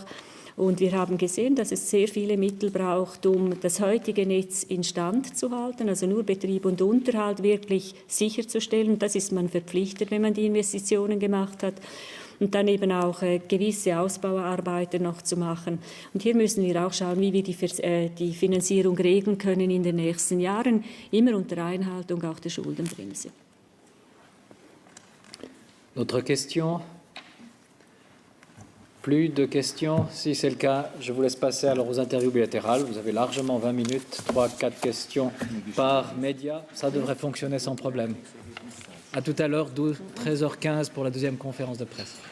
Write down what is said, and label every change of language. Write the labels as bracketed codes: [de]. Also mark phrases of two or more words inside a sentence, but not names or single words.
[de] Und wir haben gesehen, dass es sehr viele Mittel braucht, um das heutige Netz instand zu halten, also nur Betrieb und Unterhalt wirklich sicherzustellen. Das ist man verpflichtet, wenn man die Investitionen gemacht hat. Und dann eben auch gewisse Ausbauarbeiten noch zu machen. Und hier müssen wir auch schauen, wie wir die Finanzierung regeln können in den nächsten Jahren, immer unter Einhaltung auch der Schuldenbremse. [fr] Autre question? Plus de questions? Si c'est le cas, je vous laisse passer alors aux interviews bilatérales. Vous avez largement 20 minutes, 3-4 questions par média. Ça devrait fonctionner sans problème. À tout à l'heure, 13h15 pour la deuxième conférence de presse.